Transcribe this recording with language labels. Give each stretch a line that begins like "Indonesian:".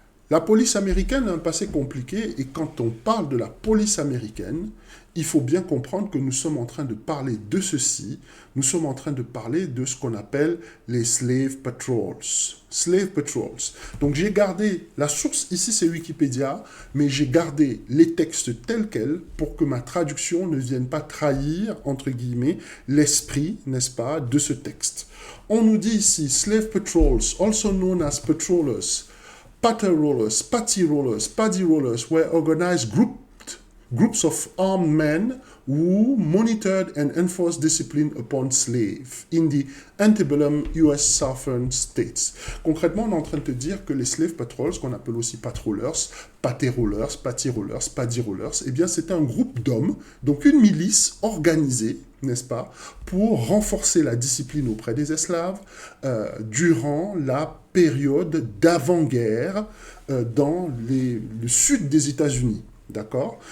French: La police américaine a un passé compliqué et quand on parle de la police américaine, il faut bien comprendre que nous sommes en train de parler de ceci, nous sommes en train de parler de ce qu'on appelle les slave patrols. Slave patrols. Donc j'ai gardé, la source ici c'est Wikipédia, mais j'ai gardé les textes tels quels pour que ma traduction ne vienne pas trahir, entre guillemets, l'esprit, n'est-ce pas, de ce texte. On nous dit ici,
English: slave patrols, also known as patrollers, Patter-rollers, patty-rollers, paddy-rollers were organized groups of armed men who monitored and enforced discipline upon slaves in the antebellum US Southern States.
French: Concrètement, on est en train de te dire que les slave patrols, qu'on appelle aussi patrollers, pater-rollers, patty-rollers, paddy-rollers, eh bien c'était un groupe d'hommes, donc une milice organisée, n'est-ce pas, pour renforcer la discipline auprès des esclaves durant la période d'avant-guerre dans le sud des États-Unis. D'accord?